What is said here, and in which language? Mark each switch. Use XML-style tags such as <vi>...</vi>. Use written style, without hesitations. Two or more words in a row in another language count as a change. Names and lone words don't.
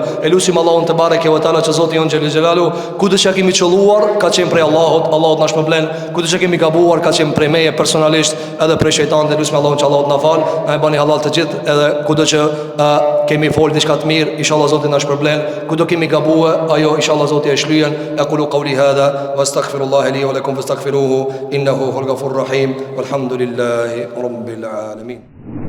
<sq>E lutim Allahun</sq> <ar>تبارك وتعالى</ar> <sq>që Zoti jon</sq> <ar>جل جلاله,</ar> <sq>kudo që kemi qelluar ka qenë prej Allahut, Allahu na shpërblen, kudo që kemi gabuar ka qenë prej meje personalisht edhe prej shejtanit. Lutim Allahun që Allahu na fal, na e bani halal të gjithë, edhe kudo që kemi fol diçka të mirë, inshallah Zoti na shpërblen, kudo kemi gabuar, ajo inshallah Zoti e shlyen.</sq> <ar>أقول قولي هذا وأستغفر الله لي ولكم فاستغفروه إنه هو الغفور الرحيم والحمد لله رب العالمين.</ar>